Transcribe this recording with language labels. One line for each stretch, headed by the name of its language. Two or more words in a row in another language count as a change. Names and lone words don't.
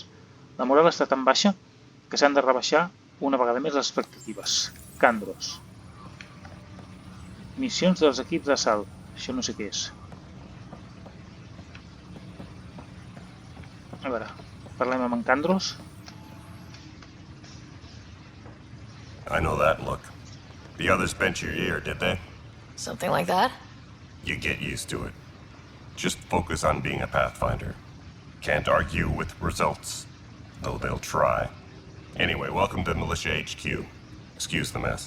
Catalan: La moral està tan baixa que s'han de rebaixar una vegada més les expectatives. Kandros. Missions dels equips d'assalt. Això no sé què és. A veure, parlem amb en Kandros.
English: I know that look. The others bent your ear, did they? Something like that? You get used to it. Just focus on being a Pathfinder. Can't argue with results, though they'll try. Anyway, welcome to Militia HQ. Excuse the mess.